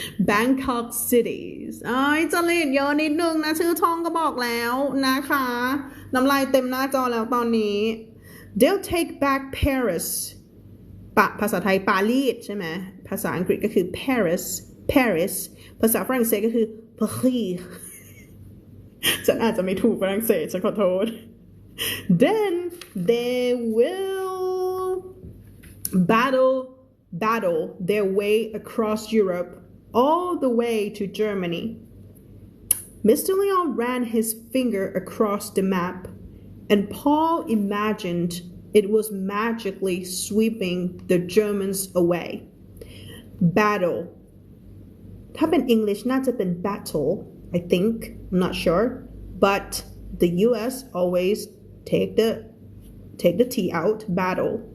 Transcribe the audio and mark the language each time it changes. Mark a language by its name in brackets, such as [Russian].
[Thai] Bangkok cities จริตเยอะนิดนึงนะชื่อช่องก็บอกแล้วนะคะน้ำลายเต็มหน้าจอแล้วตอนนี้ [English] They'll take back Paris [Thai] ภาษาไทยปารีสใช่ไหมภาษาอังกฤษก็คือ Paris ภาษาฝรั่งเศสก็คือ Paris ฉันอาจจะไม่ถูกฝรั่งเศสฉันขอโทษ [English] Then they will battle their way across Europe all the way to Germany. Mr. Leon ran his finger across the map, and Paul imagined it was magically sweeping the Germans away. Battle. [Thai] ถ้าเป็น English น่าจะเป็น battle, [English] I think. I'm not sure. But the US always take the T out, battle.